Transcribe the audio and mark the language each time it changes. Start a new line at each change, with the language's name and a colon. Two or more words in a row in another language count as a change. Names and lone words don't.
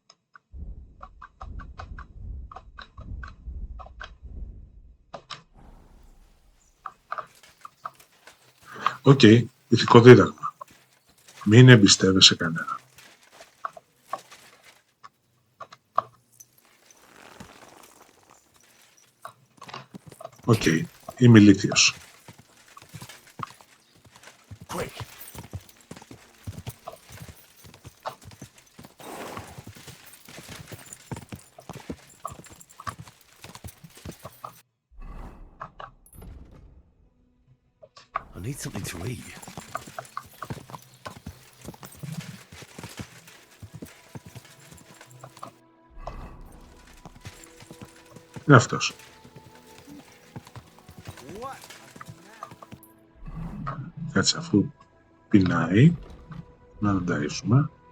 Greek: Οκ, ηθικό δίδαγμα. Μην εμπιστεύεσαι κανέναν. Οκ, είμαι ηλίθιος.
English: Quick. I need something to eat.
Greek: Είναι αυτός. Κάτσε, αφού πεινάει, να τον ταΐσουμε.